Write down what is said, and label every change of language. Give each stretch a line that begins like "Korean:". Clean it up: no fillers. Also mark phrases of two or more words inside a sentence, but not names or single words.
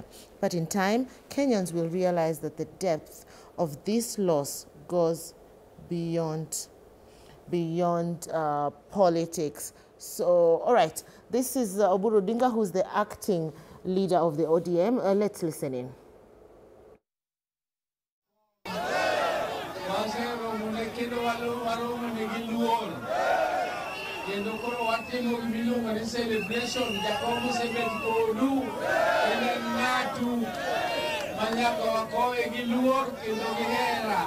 English: But in time, Kenyans will realize that the depth of this loss goes beyond politics. So, all right, this is Oburu Odinga, who's the acting leader of the ODM. Let's listen in.
Luo (Kenya and Tanzania): Kendo koro watimo miluongo ni celebration jakom osebet kodu en ng'atu manyaka wakowe gi luor kendo gi hera.